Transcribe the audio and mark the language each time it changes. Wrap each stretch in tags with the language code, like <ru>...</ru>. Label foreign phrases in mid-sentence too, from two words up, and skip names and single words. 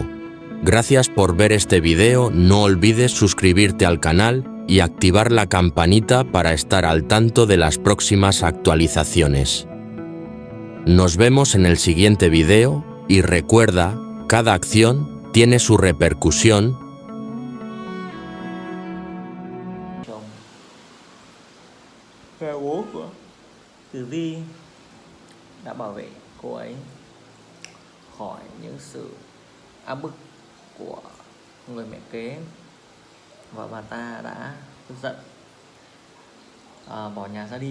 <es>Gracias por ver este video, no olvides suscribirte al canal y activar la campanita para estar al tanto de las próximas actualizaciones. Nos vemos en el siguiente video y recuerda, cada acción tiene su repercusión.</es> <vi>Và bố của Tử Vi đã bảo vệ cô ấy khỏi những sự áp bức của người mẹ kế, và bà ta đã tức giận bỏ nhà ra đi.</vi>